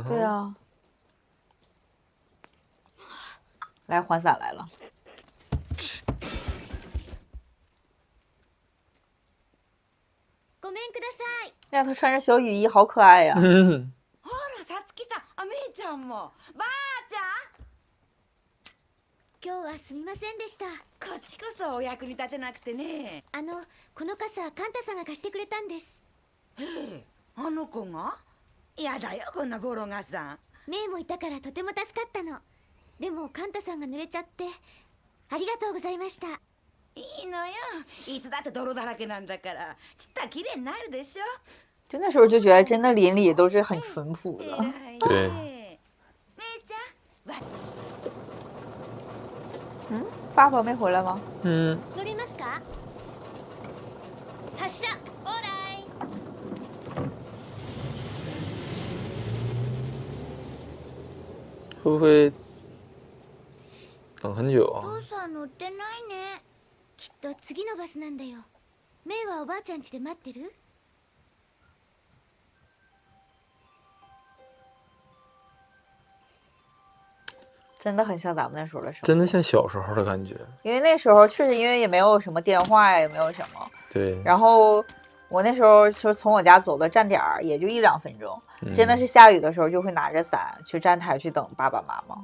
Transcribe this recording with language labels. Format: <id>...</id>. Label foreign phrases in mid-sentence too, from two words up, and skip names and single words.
<zh>对啊。来还伞来了。呀，他穿着小雨衣，好可爱呀！</zh> <ja>ほら、さつきさん、あ、めいちゃんも、ばあちゃん、今日はすみませんでした。こっちこそお役に立てなくてね。この傘カンタさんが貸してくれたんです。へえ、あの子が？やだよこんなボロ傘。メイもいたからとても助かったの。でもカンタさんが濡れちゃってありがとうございました。いいのよ、いつだって泥だらけなんだからちったら綺麗になるでしょ。</ja> <zh>就那时候就觉得真的邻里都是很淳朴的。对。</zh> <ja>妹ちゃん。</ja> <zh>嗯，爸爸没回来吗？嗯。</zh> <ja>乗りますか？発車。オーライ。</ja> <zh>会不会等很久啊？</zh> <ja>お父さん乗ってないね。きっと次のバスなんだよ。メイはおばあちゃん家で待ってる？</ja> <zh>真的很像咱们那时候的生活，真的像小时候的感觉。因为那时候确实因为也没有什么电话呀，也没有什么。对。然后我那时候就从我家走到站点也就1-2分钟，真的是下雨的时候就会拿着伞去站台去等爸爸妈妈。</zh>